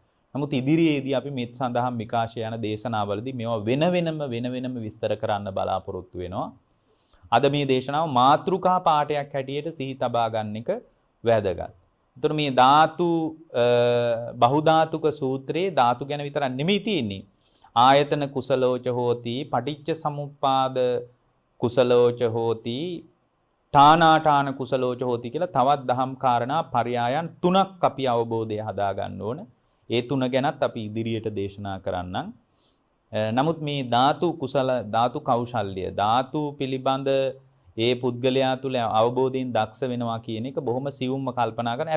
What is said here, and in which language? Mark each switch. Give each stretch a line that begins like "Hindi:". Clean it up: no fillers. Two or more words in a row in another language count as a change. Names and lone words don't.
Sinhala: නමුත් ඉදිරියේදී අපි මෙත් සඳහා විකාශය යන දේශනාවලදී මේවා වෙන වෙනම විස්තර කරන්න බලාපොරොත්තු වෙනවා. අද මේ දේශනාව මාතෘකා පාඩයක් හැටියට සිහි තබා ගන්න එක වැදගත්. එතකොට මේ ධාතු බහුධාතුක සූත්‍රයේ ධාතු ගැන විතරක් නෙමෙයි තියෙන්නේ.
Pali: ආයතන කුසලෝච හෝති, පටිච්ච සමුප්පාද කුසලෝච හෝති, ඨානාඨාන කුසලෝච හෝති
Sinhala: කියලා තවත් දහම් කාරණා පරයයන් 3ක් අපි අවබෝධය හදා ගන්න ඕන. ඒ 3 ගැනත් අපි ඉදිරියට දේශනා කරන්නම්. නමුත් මේ ධාතු කුසල ධාතු කෞශල්‍ය ධාතු පිළිබඳ ඒ පුද්ගලයා තුළ අවබෝධයෙන් දක්ෂ වෙනවා කියන එක බොහොම සියුම්ව කල්පනා කරන.